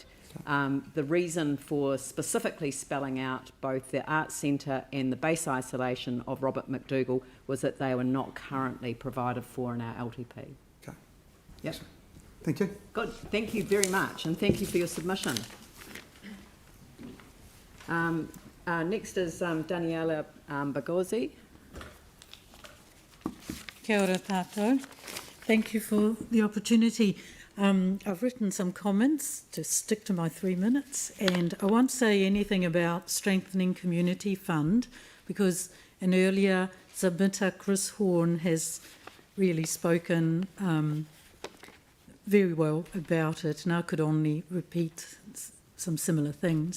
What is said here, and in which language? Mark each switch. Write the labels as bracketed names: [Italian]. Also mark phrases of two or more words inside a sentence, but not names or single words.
[English] The reason for specifically spelling out both the Arts Centre and the base isolation of Robert McDougall was that they were not currently provided for in our LTP. Okay. Yep. Thank you. Good. Thank you very much, and thank you for your submission. Next is Daniela Bagozzi. [Māori] Kia ora tātou. [English] Thank you for the opportunity. I've written some comments to stick to my 3 minutes, and I won't say anything about strengthening community fund because an earlier submitter, Chris Horn, has really spoken very well about it, and I could only repeat some similar things.